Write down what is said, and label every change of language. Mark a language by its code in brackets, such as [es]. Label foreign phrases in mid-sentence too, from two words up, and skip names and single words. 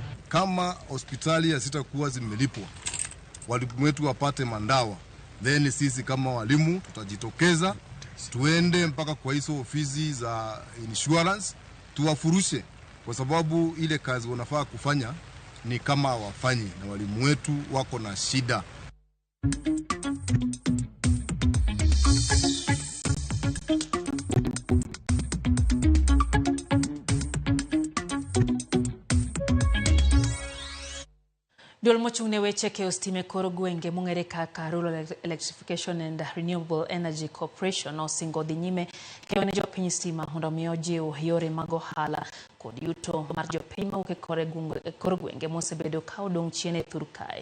[sw] Kama hospitali hazitakuwa zimelipwa, walimu wetu wapate mandawa, then sisi kama walimu tutajitokeza tuende mpaka kwa hizo ofisi za insurance tuwafurushe, kwa sababu ile kazi wanafaa kufanya ni kama wafanyi, na walimu wetu wako na shida. [luo] Duol mochung'ne weche keyo stima e kor gwenge mong'ere kaka Rural Electrification and Renewable Energy Corporation osingo dhi nyime keyo ne jopiny stima mondo omi ojiw yore mag ohala kod yuto mar jopiny mawuok e kor gwenge mosebedo ka odong' chien e thur kae.